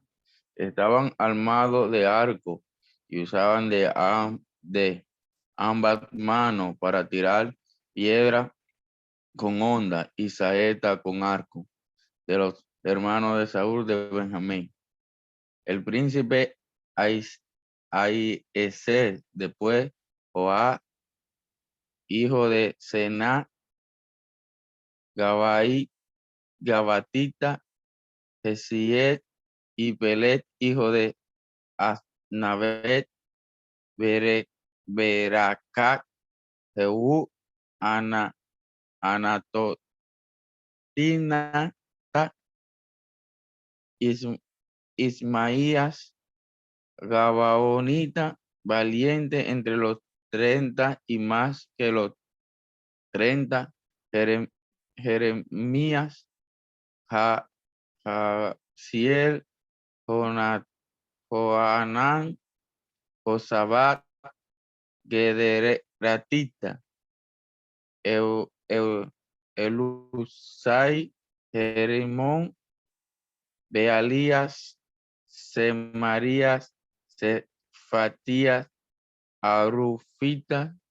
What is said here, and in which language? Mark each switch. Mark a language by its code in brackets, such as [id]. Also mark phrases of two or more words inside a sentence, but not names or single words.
[es] Estaban armados de arco y usaban de ambas manos para tirar piedra con honda y saeta con arco, de los hermanos de Saúl de Benjamín. El príncipe Ahiezer, después Joá, hijo de Sená, Gabatita, Jesiel y Pelet, hijo de Asnavet, Beracac, Jehú, Anatotina, Ismaías, Gabaonita, valiente entre los 30 y más que los 30, Jeremías, Jaziel, Joanán, Josabat, Gederatita, Elusai, Jerimón, Bealías, Semarías, Cefatías, Arufita,